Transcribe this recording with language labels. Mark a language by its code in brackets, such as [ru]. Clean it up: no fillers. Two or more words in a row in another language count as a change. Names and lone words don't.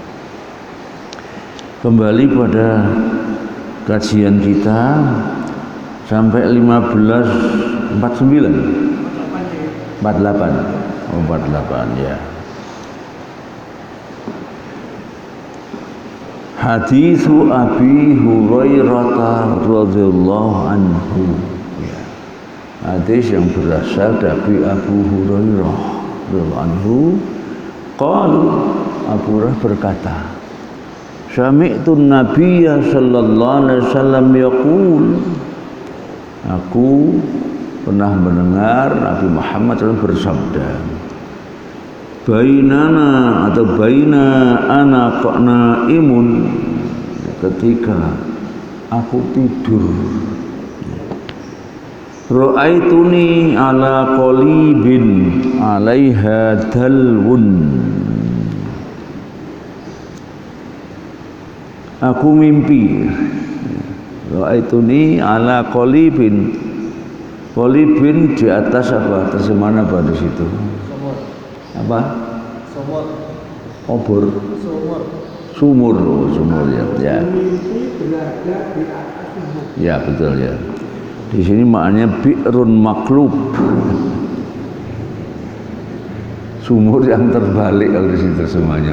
[id] Kembali pada kajian kita sampai 48 ya. [ar] حديث أبي هريرة رضي الله عنه ya. [id] Hadis yang berasal dari Abu Hurairah [ar] رضي الله عنه. Qala, Abu Hurairah berkata, سمعت النبي صلى الله عليه وسلم يقول, [id] aku pernah mendengar Nabi Muhammad SAW bersabda, [ar] bainana atau بينا أنا نائم, [id] ketika aku tidur, [ar] رأيتني على قليب عليها دلو, [id] aku mimpi, [ar] رأيتني على قليب. [id] Qalibin di atas apa? Terjemahan apa di situ? Sumur. Apa? Sumur. Obor. Sumur. Sumur ya. Ya. Berada di atas sumur. Ya betul ya. Di sini maknanya [ar] بئر مقلوب. [id] Sumur yang terbalik kalau di sini terjemahnya.